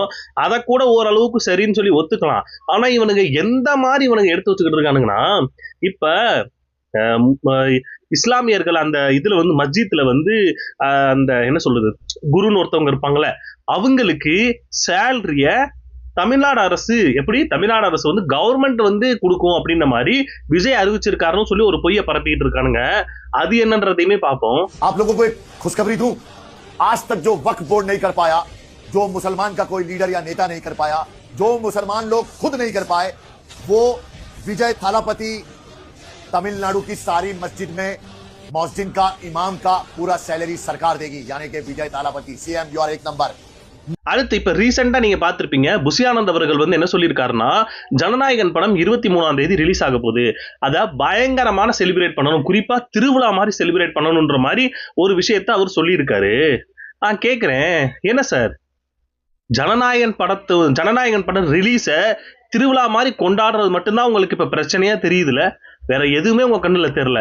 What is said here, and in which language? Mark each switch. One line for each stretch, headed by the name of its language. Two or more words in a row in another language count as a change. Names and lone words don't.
Tamil: அதை கூட ஓரளவுக்கு சரின்னு சொல்லி ஒத்துக்கலாம். ஆனா இவனுங்க எந்த மாதிரி இவனுங்க எடுத்து வச்சுக்கிட்டு இருக்கானுங்கன்னா, இப்ப இஸ்லாமியர்கள் அந்த இதுல வந்து மஸ்ஜித்ல வந்து அந்த என்ன சொல்றது, குருன்னு ஒருத்தவங்க இருப்பாங்கல்ல, அவங்களுக்கு சேலரிய தமிழ்நாடு அரசு தமிழ்நாடு அரசு வந்து கவர்மெண்ட் வந்து கொடுக்கும் அப்படின்ற மாதிரி விஜய் அறிவிச்சிருக்காருன்னு சொல்லி ஒரு பொய்யை பரப்பிட்டு இருக்கானுங்க. அது என்னன்றதையுமே பார்ப்போம்.
Hindi: आप लोगों को एक खुशखबरी दूं, आज तक जो वक्फ बोर्ड नहीं कर पाया, जो मुसलमान का कोई लीडर या नेता नहीं कर पाया, जो मुसलमान लोग खुद नहीं कर पाए, वो विजय थालापति तमिलनाडु की सारी मस्जिद में मौज़िन का, इमाम का पूरा सैलरी सरकार देगी, यानी कि विजय थालापति
English: CM you are
Hindi: एक नंबर.
Tamil: அடுத்து இப்ப ரீசெண்டா நீங்க பார்த்திருப்பீங்க, புஷி ஆனந்த் அவர்கள் வந்து என்ன சொல்லியிருக்காருன்னா, ஜனநாயகன் படம் 23ஆம் தேதி ரிலீஸ் ஆக போகுது, அத பயங்கரமான செலிப்ரேட் பண்ணணும், குறிப்பா திருவிழா மாதிரி செலிப்ரேட் பண்ணணும்ன்ற மாதிரி ஒரு விஷயத்த அவர் சொல்லியிருக்காரு. நான் கேட்கிறேன், என்ன சார் ஜனநாயகன் படம் ரிலீஸ திருவிழா மாதிரி கொண்டாடுறது மட்டும்தான் உங்களுக்கு இப்ப பிரச்சனையா தெரியுதுல, வேற எதுவுமே உங்க கண்ணுல தெரியல.